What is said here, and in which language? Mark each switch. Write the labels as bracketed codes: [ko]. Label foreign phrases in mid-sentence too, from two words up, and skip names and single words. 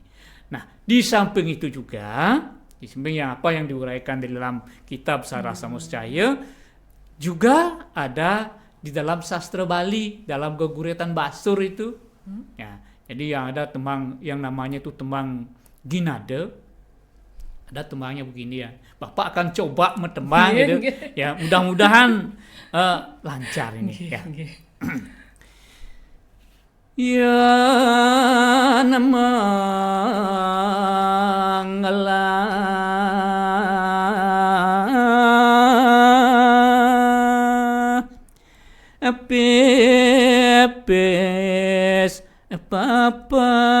[id] Nah, di samping itu juga, di samping yang apa yang diuraikan di dalam kitab Sarasa Muscaya, juga ada di dalam sastra Bali, dalam Geguretan Basur itu. Ya, jadi yang ada tembang yang namanya itu tembang Ginade. Ada tembangnya begini ya. Bapak akan coba metembang gitu. Ya, mudah-mudahan lancar ini ya. Ya nama pepes papa